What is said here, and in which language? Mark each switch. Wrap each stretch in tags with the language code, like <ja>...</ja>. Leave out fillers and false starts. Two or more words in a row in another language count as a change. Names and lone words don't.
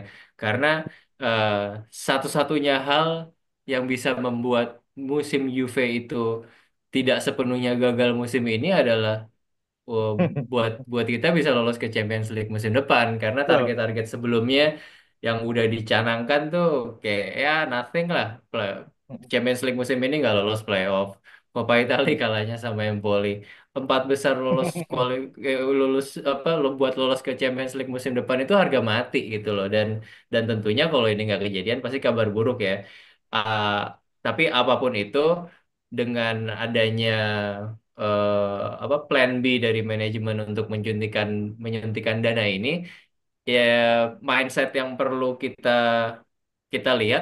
<id>Karena eh, satu-satunya hal yang bisa membuat musim Juve itu tidak sepenuhnya gagal musim ini adalah oh, buat buat kita bisa lolos ke Champions League musim depan karena Betul. target-target sebelumnya yang udah dicanangkan tuh kayak ya nothing lah. Champions League musim ini nggak lolos playoff. Coppa Italia kalahnya sama Empoli. Empat besar lulus apa lo buat lolos ke Champions League musim depan itu harga mati gitu loh dan tentunya kalau ini nggak kejadian pasti kabar buruk ya. Ah, tapi apapun itu dengan adanya apa</id> <en>plan B</en> <id>dari manajemen untuk menyuntikkan dana ini ya mindset yang perlu kita kita lihat</id>